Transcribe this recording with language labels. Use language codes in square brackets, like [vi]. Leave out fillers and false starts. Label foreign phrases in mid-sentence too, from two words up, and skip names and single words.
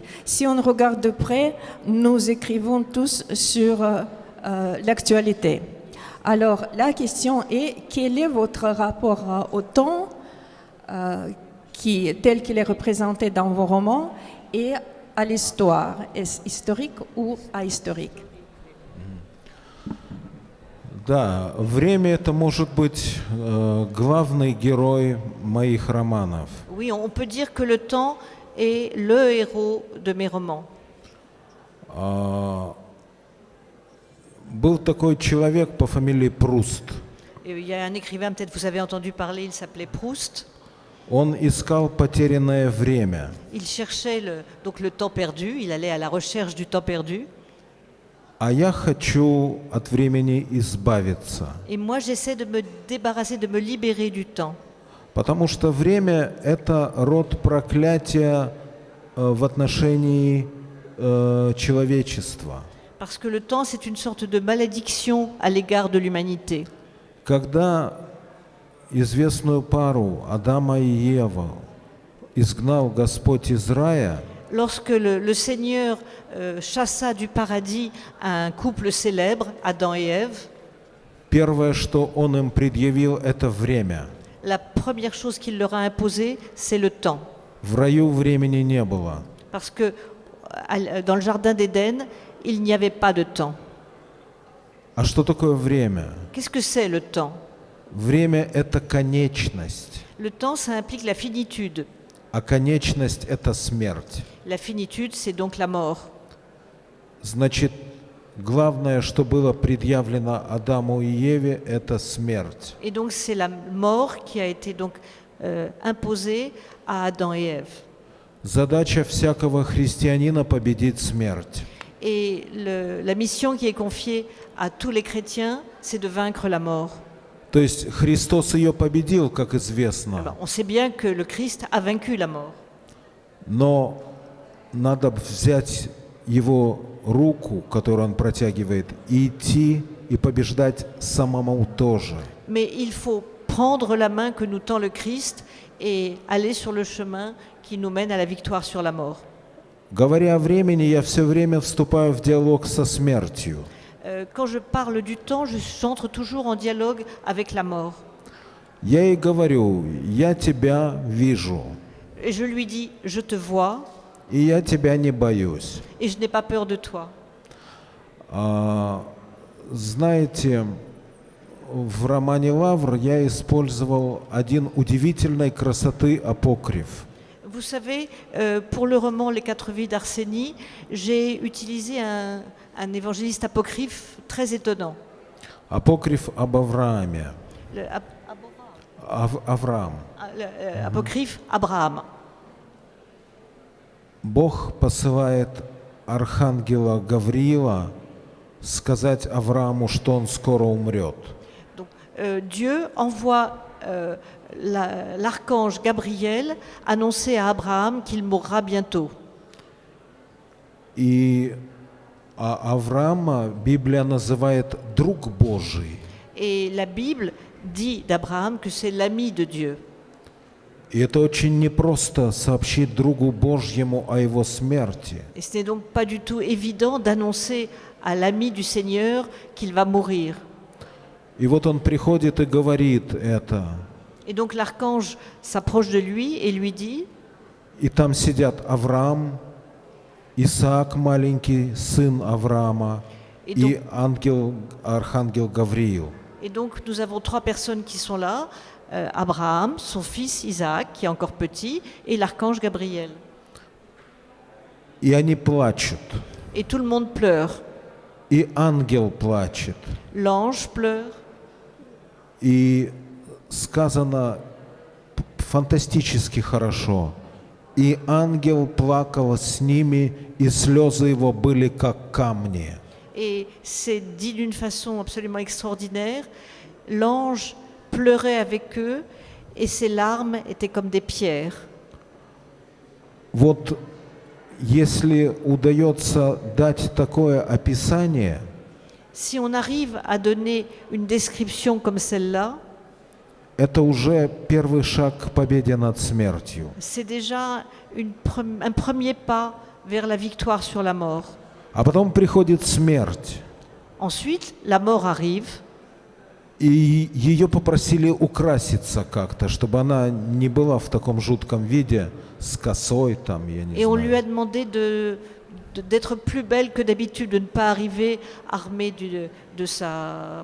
[fr] Si on regarde de près, nous écrivons tous sur l'actualité. Alors la question est, quel est votre rapport au temps tel qu'il est représenté dans vos romans et à l'histoire, est-ce historique ou ahistorique? [ru] Да, время это может быть главный герой моих романов. [fr] Oui, on peut dire que le temps est le héros de mes romans. [ru] Был такой человек по фамилии Пруст. [fr] Et il y a un écrivain, peut-être vous avez entendu parler, il s'appelait Proust. [ru] Он искал потерянное время. [fr] Il cherchait donc le temps perdu, il allait à la recherche du temps perdu. [ru] А я хочу от времени избавиться. [fr] Et moi, j'essaie de me débarrasser, de me libérer du temps. [ru] Потому что время – это род проклятия в отношении человечества. [fr] Parce que le temps, c'est une sorte de malédiction à l'égard de l'humanité. [ru] Когда известную пару Адама и Еву изгнал Господь из рая, [fr] Lorsque le Seigneur chassa du paradis un couple célèbre, Adam et Ève, [ru] первое, что Он им предъявил, это время. [fr] la première chose qu'il leur a imposée, c'est le temps. [ru] В раю времени не было. [fr] Parce que dans le jardin d'Éden, il n'y avait pas de temps. [ru] А что такое время? [fr] Qu'est-ce que c'est le temps? [ru] Время – это конечность, [fr] Le temps, ça implique la finitude. [ru] а конечность – это смерть. [fr] La finitude, c'est donc la mort. [ru] Значит, главное, что было предъявлено Адаму и Еве, это смерть. [fr] Et donc c'est la mort qui a été donc imposée à Adam et Ève. [ru] Задача всякого христианина – победить смерть. [fr] Et la mission qui est confiée à tous les chrétiens, c'est de vaincre la mort. [ru] То есть Христос ее победил, как известно, [fr] Alors, on sait bien que le Christ a vaincu la mort. [ru] но надо взять его руку, которую он протягивает, и идти и побеждать самому тоже. [fr] Mais il faut prendre la main que nous tend le Christ et aller sur le chemin qui nous mène à la victoire sur la mort. [ru] Говоря о времени, я все время вступаю в диалог со смертью. [fr] Quand je parle du temps, j'entre toujours en dialogue avec la mort. [ru] Я ей говорю, я тебя вижу, [fr] Et je lui dis, je te vois [ru] и я тебя не боюсь. [fr] et je n'ai pas peur de toi. [ru] Знаете, в романе «Лавр» я использовал один удивительной красоты апокриф. [fr] Vous savez, pour le roman Les 4 vies d'Arsénie, j'ai utilisé un évangéliste apocryphe très étonnant. [ru] Апокриф об Аврааме. Авраам. [fr] Apocryphe Abraham. [ru] Бог посылает архангела Гавриила сказать Аврааму, что он скоро умрет. [fr] Donc, Dieu envoie l'archange Gabriel annoncer à Abraham qu'il mourra bientôt. [ru] И Авраама Библия называет друг Божий. [fr] Et la Bible dit d'Abraham que c'est l'ami de Dieu. [ru] И это очень непросто сообщить другу Божьему о его смерти. [fr] Et ce n'est donc pas du tout évident d'annoncer à l'ami du Seigneur qu'il va mourir. [ru] И вот он приходит и говорит это. [fr] Et donc l'archange s'approche de lui et lui dit, [ru] И там сидят Авраам, Исаак маленький, сын Авраама, и архангел Гавриил. [fr] et donc nous avons 3 personnes qui sont là, Abraham, son fils Isaac, qui est encore petit, et l'archange Gabriel. [ru] И они плачут. [fr] Et tout le monde pleure. [ru] И ангел плачет. [fr] L'ange pleure. [ru] И сказано фантастически хорошо. И ангел плакал с ними, и слезы его были как камни. [fr] Et c'est dit d'une façon absolument extraordinaire. L'ange pleurait avec eux et ses larmes étaient comme des pierres. [ru] Вот если удается дать такое описание, [fr] Si on arrive à donner une description comme celle-là, [ru] это уже первый шаг к победе над смертью. [fr] c'est déjà un premier pas vers la victoire sur la mort. [ru] А потом приходит смерть, [fr] Ensuite, la mort arrive [ru] и ее попросили украситься как-то, чтобы она не была в таком жутком виде, с косой там, я не [fr] et on lui a [ru] знаю. [fr] demandé d'être plus belle que d'habitude, de ne pas arriver armée de sa...